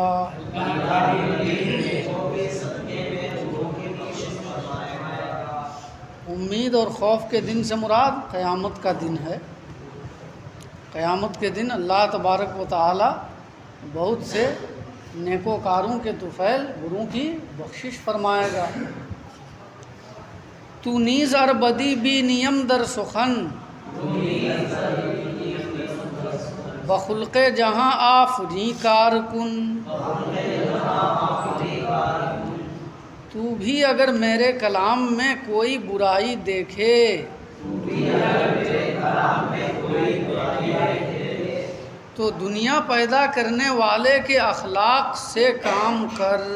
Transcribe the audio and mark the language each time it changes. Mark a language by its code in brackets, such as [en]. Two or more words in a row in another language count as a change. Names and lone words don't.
[ur] امید اور خوف کے دن سے مراد قیامت کا دن ہے۔ قیامت کے دن اللہ تبارک و تعالی بہت سے نیکوکاروں کے طفیل بروں کی بخشش فرمائے گا۔ [fa] تو نیز ار بدی بی نیم در سخن، بخلق جہاں آفری کار کن۔ [ur] تو بھی اگر میرے کلام میں کوئی برائی دیکھے تو دنیا پیدا کرنے والے کے اخلاق سے کام کر۔